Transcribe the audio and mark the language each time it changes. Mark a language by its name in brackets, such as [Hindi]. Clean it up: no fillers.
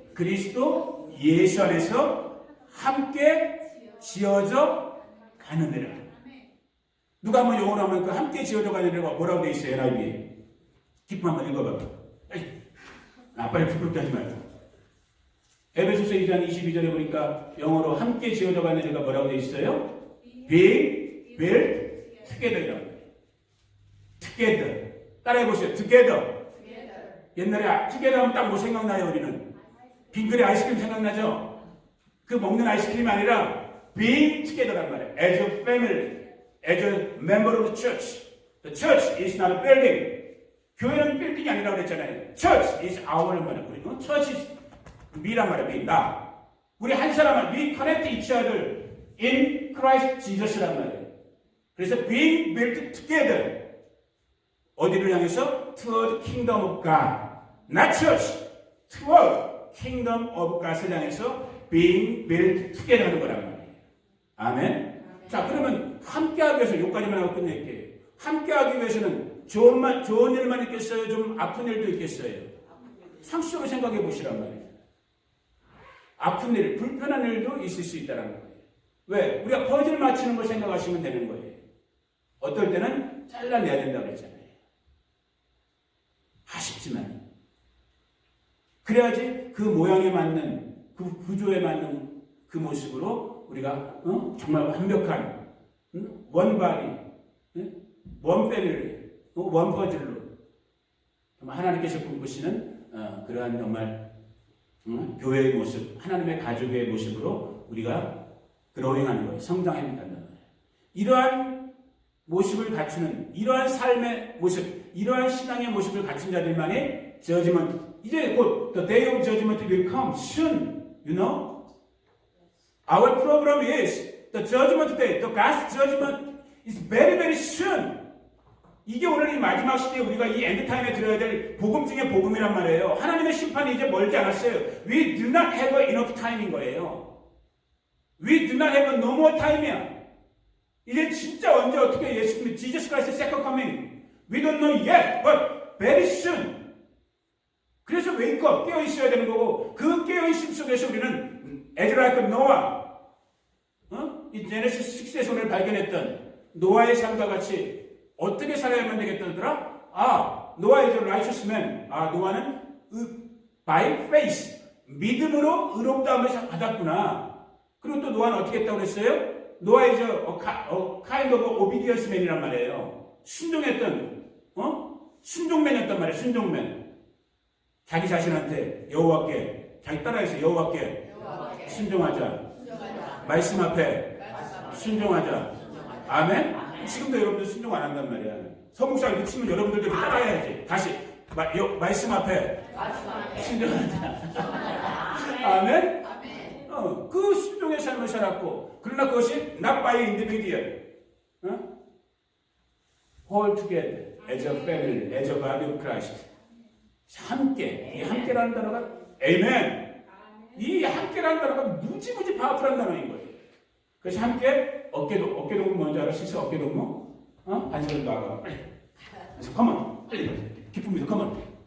[Korean] 그리스도 예수 안에서 함께 지어져 가느니라. 누가 한번 영어로 하면 그 함께 지어져 가느니라가 뭐라고 되어 있어요? NIV. 기쁨 한번 읽어봐. 빨리 부끄럽게 하지 말고. 에베소서 2장 22절에 보니까 영어로 함께 지어져 가느니라가 뭐라고 되어 있어요? [English] Being built together [Korean] 이라고 해요. [English] Together. [Korean] 따라해보세요. [English] Together. [Korean] 옛날에 together 하면 딱 뭐 생각나요? 우리는 빙그레 아이스크림 생각나죠? 그 먹는 아이스크림이 아니라 [English] being together [Korean] 란 말이에요. [English] As a family, as a member of the church. The church is not a building. [Korean] 교회는 빌딩이 아니라고 그랬잖아요. [English] Church is our [Korean] 란 말이에요. 우리는 [English] church is me란 말이에요. [Korean] me, 나. 우리 한 사람은 [English] we connect each other in Christ Jesus란 말이에요. [Korean] 그래서 [English] being built together. [Korean] 어디를 향해서? [English] Toward kingdom of God. Not church. Toward kingdom of God [Korean] 을 향해서 [English] being built together [Korean] 하는 거란 말이에요. 아멘. 자, 그러면 함께하기 위해서 여기까지만 하고 끝낼게요. 함께하기 위해서는 좋은 일만 있겠어요? 좀 아픈 일도 있겠어요? 상식적으로 생각해 보시란 말이에요. 아픈 일, 불편한 일도 있을 수 있다는 거예요. 왜? 우리가 퍼즐 맞추는 걸 생각하시면 되는 거예요. 어떨 때는 잘라내야 된다고 그랬잖아요. 아쉽지만. 그래야지 그 모양에 맞는, 그 구조에 맞는 그 모습으로 우리가 정말 완벽한 원 바디, 원 패밀리, 원 퍼즐로 하나님께서 꿈꾸시는 그러한 정말 교회의 모습, 하나님의 가족의 모습으로 우리가 그로잉하는 거예요. 성장해 나간단 말이에요. 이러한 모습을 갖추는, 이러한 삶의 모습, 이러한 신앙의 모습을 갖춘 자들만이 judgment, 이제 곧 [English] the day of judgment will come soon, [Korean] you know? [English] Our problem is the judgment day, the God's judgment is very, very soon. [Korean] 이게 오늘 이 마지막 시대에 우리가 이 엔드타임에 들어야 될 복음 중에 복음이란 말이에요. 하나님의 심판이 이제 멀지 않았어요. [English] We do not have enough time [Korean] 인 거예요. [English] We do not have no more time [Korean] 이야. 이제 진짜 언제 어떻게 예수님, [English] Jesus Christ's second coming. We don't know yet, but very soon. [Korean] 그래서 [English] wake up, [Korean] 깨어 있어야 되는 거고, 그 깨어 있음 속에서 우리는 [English] as like Noah, [Korean] 이 제네시스 6에서 오늘 발견했던 노아의 삶과 같이 어떻게 살아야만 되겠다더라? [English] 노아 is a righteous man. [Korean] 노아는 [English] by faith, [Korean] 믿음으로 의롭다함을 받았구나. 그리고 또 노아는 어떻게 했다고 그랬어요? [English] 노아 is a kind of obedience man [Korean] 이란 말이에요. 순종했던, 순종맨이었단 말이에요. 순종맨. 자기 자신한테 여호와께, 자기 따라해서 여호와께 순종하자. 말씀 앞에 순종하자. 아멘? 지금도 여러분들 순종 안 한단 말이야. 서목사 이렇게 치면 여러분들도 이렇게 따라해야지. 다시 말씀 앞에 순종하자. 아멘? 그 순종의 삶을 살았고, 그러나 그것이 [English] not by individual, whole together as a family, as a body of Christ. [Korean] 함께, 이 함께라는 단어가 아멘. 이 함께라는 단어가 무지무지 파워풀한 단어인 거예요. 그래서 함께 어깨동무 뭔지 알아? 식사 어깨동무? 반석을 놔가 빨리. 그래서 컴온 빨리 기쁨이다 컴온.